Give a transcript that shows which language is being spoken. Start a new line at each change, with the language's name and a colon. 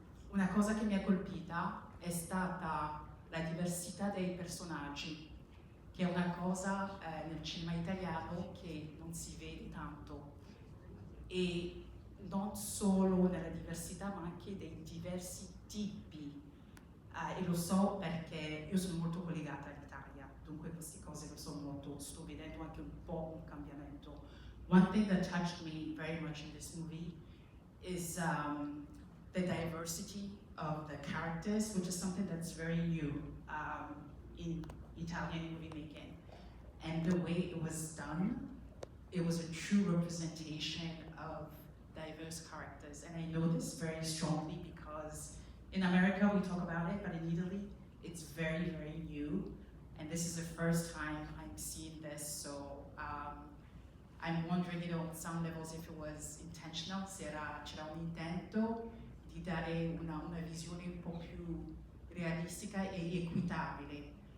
Italian: Una cosa che mi ha colpita è stata la diversità dei personaggi, che è una cosa nel cinema italiano che non si vede tanto. E non solo nella diversità, ma anche dei diversi tipi. E lo so perché io sono molto collegata all'Italia, dunque queste cose lo so molto, sto vedendo anche un po' un cambiamento.
English: One thing that touched me very much in this movie is the diversity of the characters, which is something that's very new in Italian movie making. And the way it was done, it was a true representation of diverse characters. And I know this very strongly because in America we talk about it, but in Italy it's very, very new. And this is the first time I'm seeing this, so I'm wondering, on some levels, if it was intentional,
Italian: se c'era un intento di dare una visione un po' più realistica e equitabile